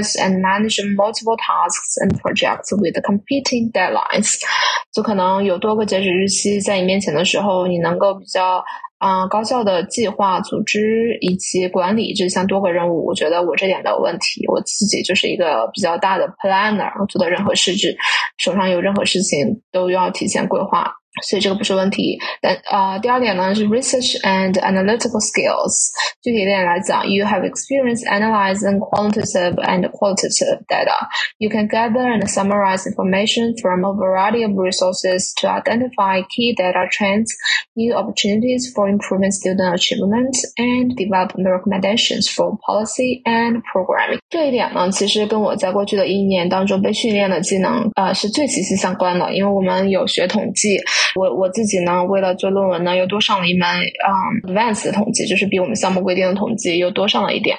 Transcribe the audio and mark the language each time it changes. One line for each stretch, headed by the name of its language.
English: organize and manage multiple tasks and projects with competing deadlines.
Chinese: 就可能有多个截止日期在你面前的时候，你能够比较高效的计划、组织以及管理这项多个任务。我觉得我这点的问题，我自己就是一个比较大的 planner， 做的任何事情，手上有任何事情都要提前规划，所以这个不是问题。但第二点呢是
English: research and analytical skills。
Chinese: 具体一点来讲
English: ，you have experience analyzing quantitative and qualitative data. You can gather and summarize information from a variety of resources to identify key data trends, new opportunities for improving student achievement, and develop recommendations for policy and programming.
Chinese: 这一点呢，其实跟我在过去的一年当中被训练的技能是最息息相关的，因为我们有学统计。我自己呢为了做论文呢又多上了一门advanced 的统计，就是比我们项目规定的统计又多上了一点。